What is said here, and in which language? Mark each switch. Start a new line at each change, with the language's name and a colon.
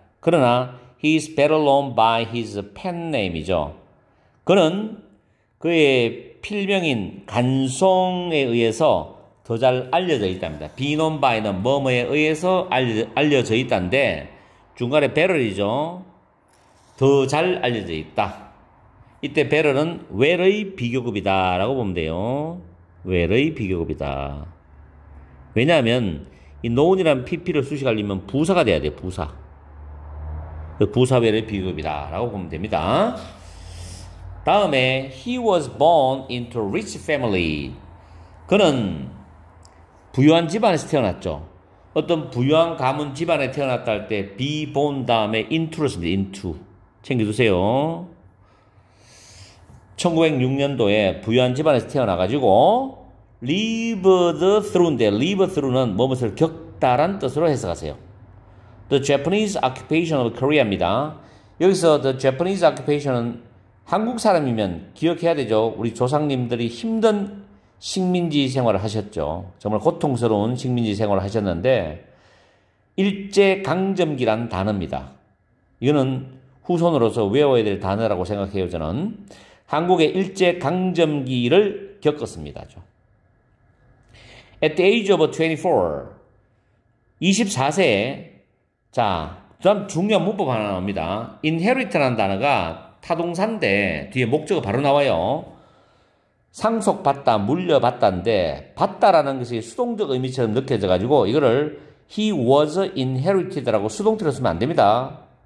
Korean: 그러나
English: he is better known by his pen name이죠.
Korean: 그는 그의 필명인 간송에 의해서 더 잘 알려져 있답니다. be known by는 뭐뭐에 의해서 알려져 있다는데 중간에 better이죠. 더 잘 알려져 있다. 이때 better는 where의 비교급이다 라고 보면 돼요. where의 비교급이다. 왜냐하면 이 known이라는 PP를 수식하려면 부사가 돼야 돼요. 부사. 부사 where의 비교급이다 라고 보면 됩니다.
English: 다음에 he was born into a rich family.
Korean: 그는 부유한 집안에서 태어났죠. 어떤 부유한 가문 집안에 태어났다 할 때 be born 다음에 into를 씁니다. into. 챙겨두세요. 1906년도에 부유한 집안에서 태어나가지고
English: lived through
Korean: 인데 live through는 무엇을 겪다란 뜻으로 해석하세요.
English: The Japanese occupation of Korea입니다. 여기서 the Japanese occupation은
Korean: 한국 사람이면 기억해야 되죠. 우리 조상님들이 힘든 식민지 생활을 하셨죠. 정말 고통스러운 식민지 생활을 하셨는데 일제강점기란 단어입니다. 이거는 후손으로서 외워야 될 단어라고 생각해요. 저는 한국의 일제강점기를 겪었습니다.
English: At the age of 24,
Korean: 24세에 자, 그다음 중요한 문법 하나 나옵니다. inherit라는 단어가 타동사인데 뒤에 목적어 바로 나와요. 상속받다, 물려받다인데 받다라는 것이 수동적 의미처럼 느껴져가지고 이거를
English: he was inherited
Korean: 라고 수동태로 쓰면 안 됩니다.